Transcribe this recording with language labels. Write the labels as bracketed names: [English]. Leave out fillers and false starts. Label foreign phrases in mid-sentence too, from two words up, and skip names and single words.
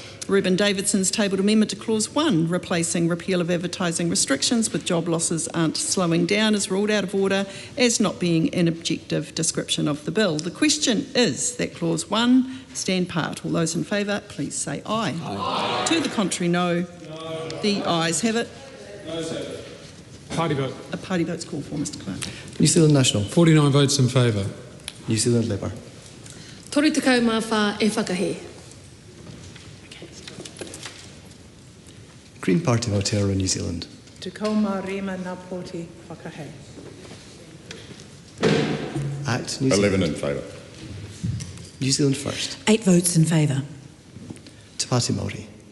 [English] Reuben Davidson's tabled amendment to Clause 1, replacing repeal of advertising restrictions with job losses aren't slowing down, is ruled out of order as not being an objective description of the bill. The question is that Clause 1 stand part. All those in favour, please say aye. Aye. To the contrary, no. The ayes have it. Party vote. A party vote's called for, Mr Clark. New Zealand National. 49 votes in favour. New Zealand Labour. [Māori] Toru te kau mā whā e whakahe. [English] Green Party of Aotearoa, New Zealand. [Māori] Te kau mā rima nā pōti whakahe. [English] Act New 11 Zealand. in favour. New Zealand First. 8 votes in favour. Te Pāti Māori.